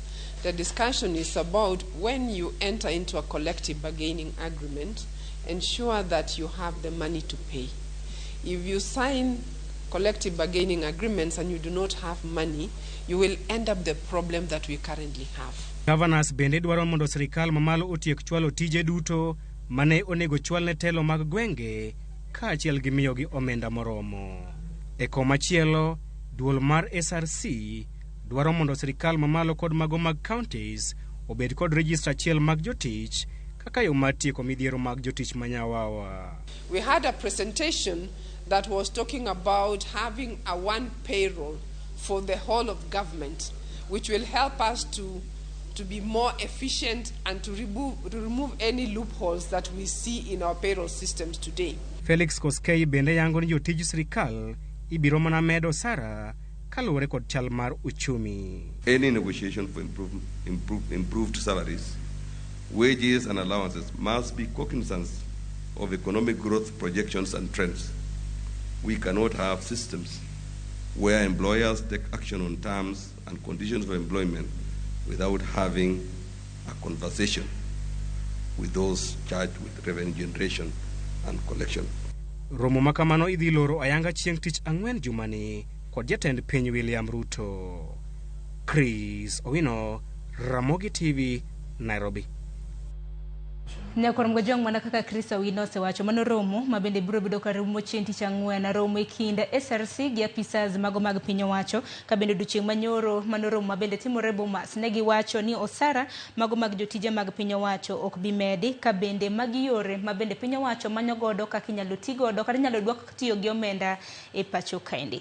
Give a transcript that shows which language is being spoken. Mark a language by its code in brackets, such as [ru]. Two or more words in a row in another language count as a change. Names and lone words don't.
[en] The discussion is about when you enter into a collective bargaining agreement, ensure that you have the money to pay. If you sign collective bargaining agreements and you do not have money, you will end up the problem that we currently have. [luo] Governors bende dwaro mondo sirikal mamalo otiek chwalo tije duto mane onego chwalne telo mag gwenge kaachiel gi miyogi omenda moromo. E komachielo, duol mar SRC dwaro mondo sirikal mamalo kod mago mag counties obed kod register achiel mag jotich kaka yo mar tieko midhiero mag jotich manyawawa. [en] We had a presentation that was talking about having a one payroll for the whole of government, which will help us to be more efficient and to remove any loopholes that we see in our payroll systems today. [luo] Felix Koskei bende yango ni jotij sirikal ibiro mana medo sara kaluwore kod chal mar uchumi. [en] Any negotiation for improved salaries, wages and allowances must be cognizant of economic growth projections and trends. We cannot have systems where employers take action on terms and conditions of employment without having a conversation with those charged with revenue generation and collection. [luo] Romo makamano idhi loro ayanga chieng' tich ang'wen jumani kod jatend piny William Ruto. Chris Owino, Ramogi TV, Nairobi. Nyakorom gojong mana kaka Chris Owino osewacho mano romo mabende biro bedo ka romo chieng' tich ang'wen, romo e kind SRC gi apisas mago mag piny owacho ka bende odiochieng' manyoro mano romo mabende timore Bomas ne giwacho ni osara mago mag jotije mag piny owacho ok bi medi ka bende magi yore mabende piny owacho manyo godo kaka inyalo ti godo kata inyalo dwok tiyo gi omenda e pacho kaendi.